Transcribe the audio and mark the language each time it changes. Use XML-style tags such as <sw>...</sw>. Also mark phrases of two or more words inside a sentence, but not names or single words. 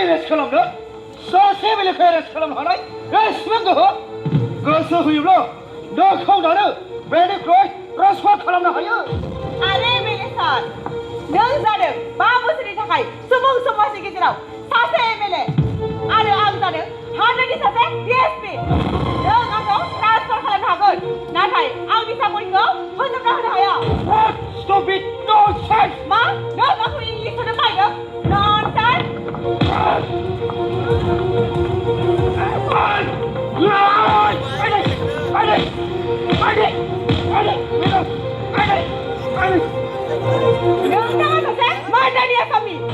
<brx>खालामनो सासे एमएलएखौ एरेस्ट खालामनो हानाय एसेबां गोसो होयोब्ला नोंखौ दानो बेनिफ्राय ट्रान्सफार खालामनो हायो आरे एमएलए सार नों जादों 5 बोसोरनि थाखाय सुबुं समाजनि गेजेराव सासे एमएलए आरो आं जादों हादोरनि सासे डिएसपि नों आंखौ ट्रान्सफार खालामनो हागोन नाथाय आंनि साकरिखौ फोजोबना होनो हाया</brx> <en>What stupid nonsense!</en> <brx>मा नों आंखौ इंलिस सोदोब बाहायदों ननसेन्स नोंथाङा सासे मार्डारनि आसामि</brx>